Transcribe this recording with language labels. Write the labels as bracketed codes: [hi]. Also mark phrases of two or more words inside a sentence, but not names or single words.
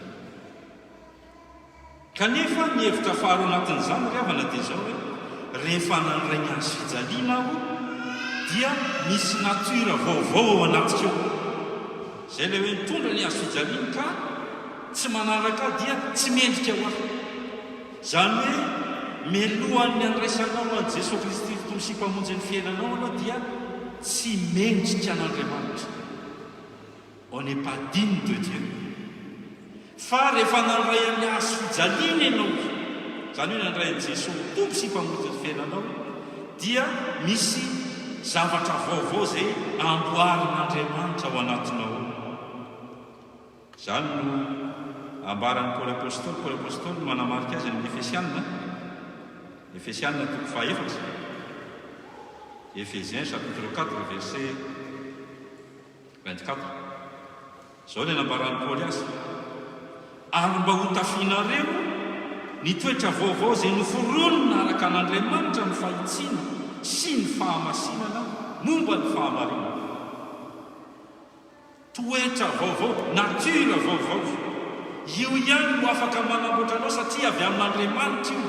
[mg] Kanefa ny hevitra faharo anatin'izany ry havana dia zao hoe rehefa nandray ny azo fijaliana aho dia misy natura vaovao ao anatika eo. Zay ilay hoe mitondra ny azo fijaliana ka tsy manaraka dia tsy mendrika ho ahy. Zany hoe melohan'ny andraisanao an' Jesosy Kristy tombo sy mpamonjy ny fiainanao anao dia tsy mendrika an'Andriamanitra. [fr] On n'est pas digne de Dieu. [mg] Fa rehefa nandray amin'ny azo fijaliana ianao, zany hoe nandray an' Jesosy tombo sy mpamonjy ny fiainanao, dia misy zavatra vaovao zay amboarin'Andriamanitra ao anatinao. Zany no ambaran'ny Paoly apôstôly manamarika azy amin'ny Efesianina toko fahaefatra, [fr] Ephésiens chapitre 4 verset 24. [mg] Zao ny nambaran'ny Paoly azy: ary mba ho tafianareo ny toetra vaovao zay noforonina araka an'Andriamanitra ny fahitsiana sy ny fahamasinana momba ny fahamarinana. Toetra vaovao, natura vaovao, io ihany no afaka manamboatra anao satria avy amin'Andriamanitra io.